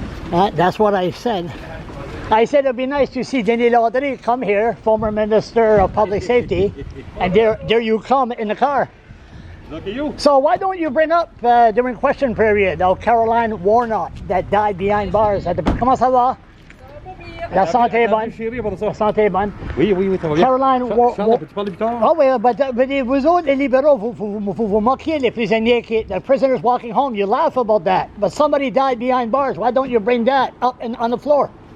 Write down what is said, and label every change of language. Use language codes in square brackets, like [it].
[en] That's what I said. I said it'd be nice to see Denis Landry come here, former Minister of Public Safety, and there you come in the car. Look at you. So why don't you bring up during question period of Caroline Warnock that died behind bars at the... [fr] Comment ça va? La santé est bonne. Chérie, après ça. La santé est bonne. Oui, oui, oui, ça va bien. Caroline Charles, peux-tu parler plus tard? Oh, oui, [en] but [fr] vous autres, les libéraux, vous moquez les prisonniers, [en] the prisoners walking home. You laugh about that. But somebody died behind bars. Why don't you bring that up on the floor?